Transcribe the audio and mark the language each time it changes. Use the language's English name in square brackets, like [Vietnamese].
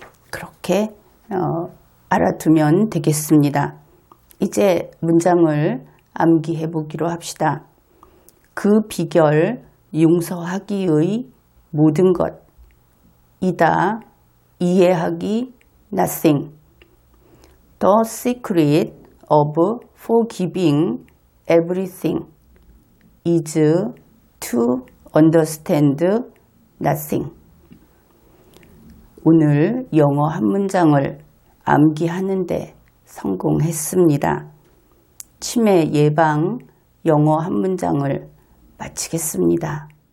[Korean] 그렇게 알아두면 되겠습니다. 이제 문장을 암기해 보기로 합시다. 그 비결 용서하기의 모든 것 이다. 이해하기 nothing. [English] The secret of forgiving everything is to understand nothing. [Korean] 오늘 영어 한 문장을 암기하는데 성공했습니다. 치매 예방 영어 한 문장을 마치겠습니다.